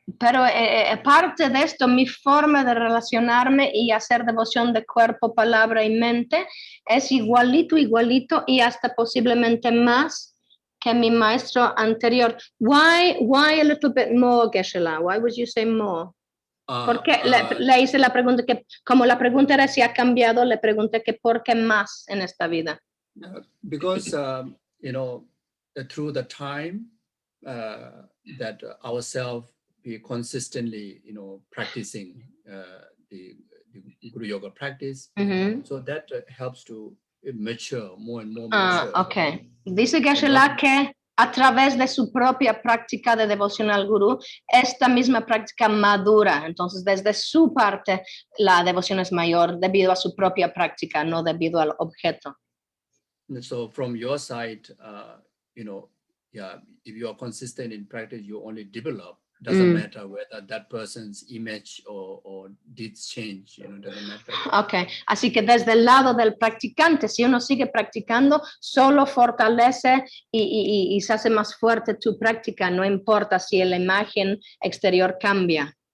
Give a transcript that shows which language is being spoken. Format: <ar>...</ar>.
<es>Pero parte de esto, mi forma de relacionarme y hacer devoción de cuerpo, palabra y mente es igualito y hasta posiblemente más que mi maestro anterior.</es> <en>Why a little bit more, Gueshe Lama? Why would you say more?</en> <es>Porque le hice la pregunta que, como la pregunta era si ha cambiado, le pregunté que por qué más en esta vida.</es> <en>Because, through the time that ourselves be consistently, practicing the Guru Yoga practice, so that helps to mature more and more. Okay.</en> <es>Dice Gueshe Lama que a través de su propia práctica de devoción al gurú, esta misma práctica madura. Entonces, desde su parte, la devoción es mayor debido a su propia práctica, no debido al objeto.</es> <en>So from your side, if you are consistent in practice, you only develop. Doesn't matter whether that person's image or deeds change, doesn't matter.</en> <es>Okay, así que desde el lado del practicante, si uno sigue practicando, solo fortalece y se hace más fuerte tu práctica, no importa si la imagen exterior cambia.</es>